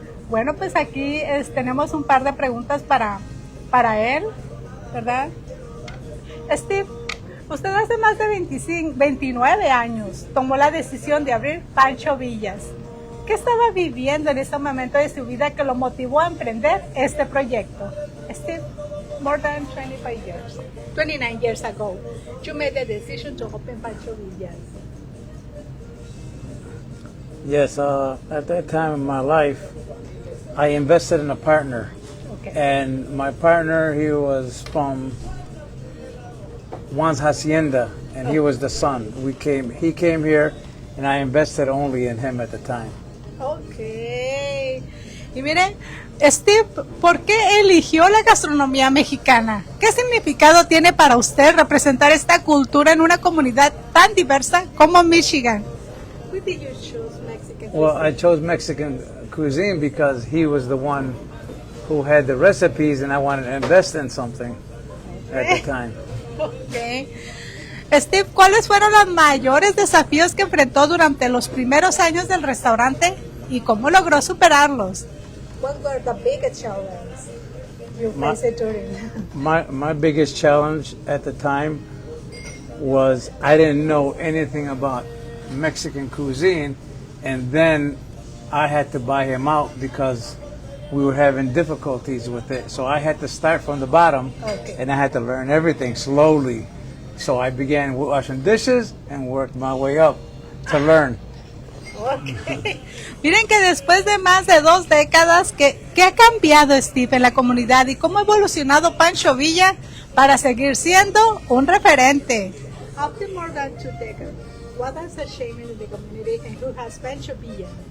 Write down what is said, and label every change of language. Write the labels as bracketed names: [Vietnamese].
[Spanish] Bueno, pues aquí tenemos un par de preguntas para él, ¿verdad? Steve, usted hace más de 29 años tomó la decisión de abrir Pancho Villas. ¿Qué estaba viviendo en ese momento de su vida que lo motivó a emprender este proyecto? [English] Steve, more than 29 years ago, you made the decision to open Pancho Villas. Yes, at that time in my life, I invested in a partner. Okay. And my partner, he was from Juan's Hacienda, and he was the son. He came here, and I invested only in him at the time. Okay. [Spanish] Y miren, Steve, ¿por qué eligió la gastronomía mexicana? ¿Qué significado tiene para usted representar esta cultura en una comunidad tan diversa como Michigan? [English] Why did you choose Mexican Well, cuisine? I chose Mexican cuisine because he was the one who had the recipes, and I wanted to invest in something at the time. Okay. [Spanish] Steve, ¿cuáles fueron los mayores desafíos que enfrentó durante los primeros años del restaurante y cómo logró superarlos? [English] What were the biggest challenges you faced during? My biggest challenge at the time was I didn't know anything about Mexican cuisine, and then I had to buy him out because we were having difficulties with it. So I had to start from the bottom, Okay. and I had to learn everything slowly. So I began washing dishes and worked my way up to learn. Okay. [Spanish] Miren que después de más de 2 décadas, ¿qué ha cambiado Steve en la comunidad y cómo ha evolucionado Pancho Villa para seguir siendo un referente? [English] After more than 2 decades, what has changed in the community and who has Pancho Villa?